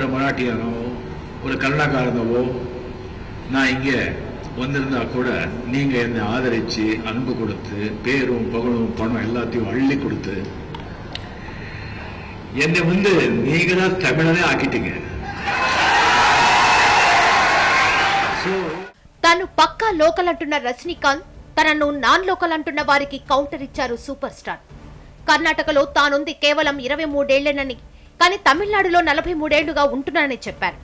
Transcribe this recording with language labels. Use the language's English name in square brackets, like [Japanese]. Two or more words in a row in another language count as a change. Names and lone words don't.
[Tamil] மராட்டியானோ ஒரு கன்னடக்காரனவோ நான் இங்க வந்திருந்தா கூட நீங்க என்னை ஆதரிச்சு அன்பு கொடுத்து பேரும் புகழும் பணம் எல்லாத்தையும் அள்ளி கொடுத்து என்னை நீங்க தான் தமிழனே ஆக்கிட்டீங்க. [Telugu] తాను పక్కా లోకల్ అంటున్న రజనీకాంత్ తనను [English] non local [Telugu] అంటున్న వారికి కౌంటర్ ఇచ్చారు [English] super star. [Telugu] కర్ణాటకలో తానుంది కేవలం 23 ఏళ్లేనని, కానీ తమిళనాడులో 43 ఏళ్లుగా ఉంటున్నానని చెప్పారు.